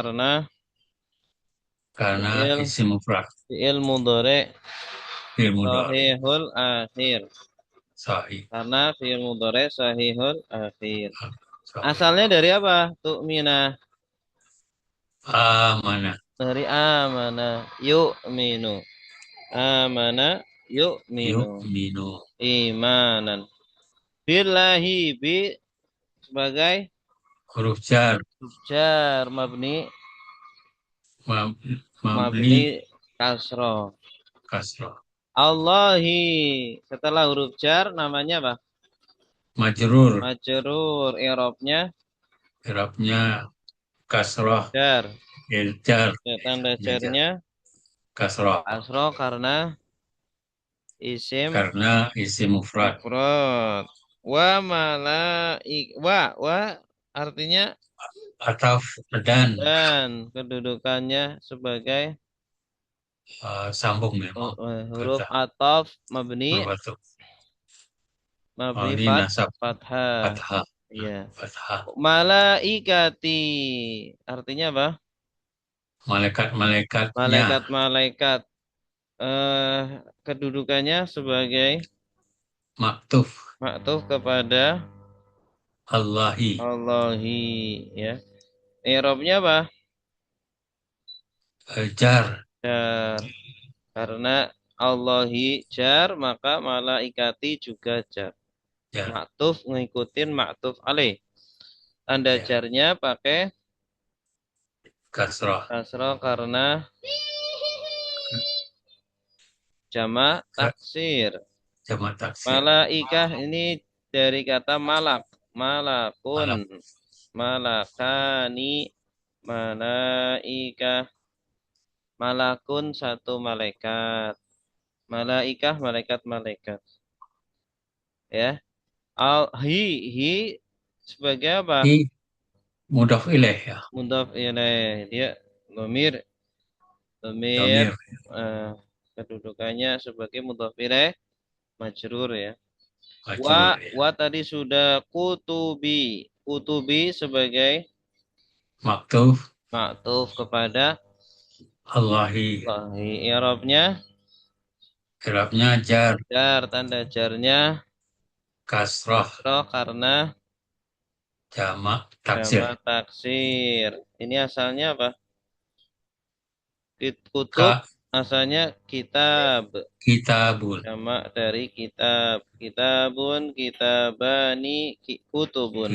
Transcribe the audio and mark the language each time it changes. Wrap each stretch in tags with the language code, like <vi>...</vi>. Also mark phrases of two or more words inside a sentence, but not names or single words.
<id>karena fi'il isim mufrad. fi'il mudhari Fi'il mudhari. sahihul akhir. Sahih. Karena fi'il mudhari sahihul akhir. Sahih. Asalnya dari apa? Tu'mina. Amanah. Dari</id> <ar>amana yu'minu. Amana yu'minu.</ar> <id>Yu'minu. Imanan. Billahi bi sebagai Huruf jar. jar mabni Mabni mabni kasro. kasrah. Allahi setelah huruf jar namanya apa? Majrur. Majrur. I'rabnya Irabnya kasrah. jar. Jar. Ya, tanda Jar. jarnya Kasrah. kasro karena isim Karena isim mufrad. mufrad. Wa artinya Ataf dan kedudukannya sebagai sambung memang. huruf Kata ataf mabni huruf ataf. mabni Ini nasab. fathah. Fathah. Iya. Fathah. Malaikati artinya apa? Malaikat-malaikatnya. Malaikat-malaikat. Kedudukannya sebagai Maktuf. maktuf kepada Allahi. Allahi ya. I'rabnya apa? Jar. Jar. Karena Allahi jar maka malaikati juga jar. Jar. Maktuf ngikutin maktuf alaih. Tanda Ya. jarnya pakai Kasrah. kasroh karena jamak taksir. Jamak taksir. Malaikah ini dari kata malak. Malakun. Malak. Malakani. Malaikah. Malakun satu malaikat. Malaikah malaikat-malaikat. Ya. Hi sebagai apa? Hi mudhaf ilaih ya. Mudhaf ilaih. Dia dhamir. Dhamir Damir. kedudukannya sebagai mudhaf ilaih majrur ya. Majrur ya. Wa tadi sudah kutubi. Kutubi sebagai Maktuf. maktuf kepada Allahi. Allahi. I'rabnya Irabnya jar. jar, tanda jarnya Kasrah. kasroh karena Jamak taksir. jamak taksir. Ini asalnya apa? Kutub Ka asalnya kitab. kitabun. Jamak dari kitab.</id> <ar>Kitabun, kitabani, kutubun.</ar>